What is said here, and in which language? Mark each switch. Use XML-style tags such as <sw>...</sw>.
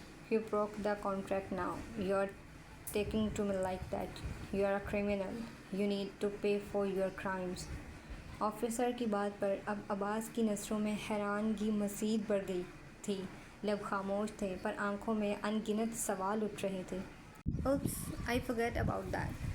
<en>You broke the contract now. You're taking to me like that. You're a criminal. You need to pay for your crimes.</en> <hi>Officer की बात पर अब अब्बास की नज़रों में हैरानगी मज़ीद बढ़ गई थी। लब खामोश थे, पर आंखों में अनगिनत सवाल उठ रहे थे।</hi> <en>Oops, I forget about that.</en>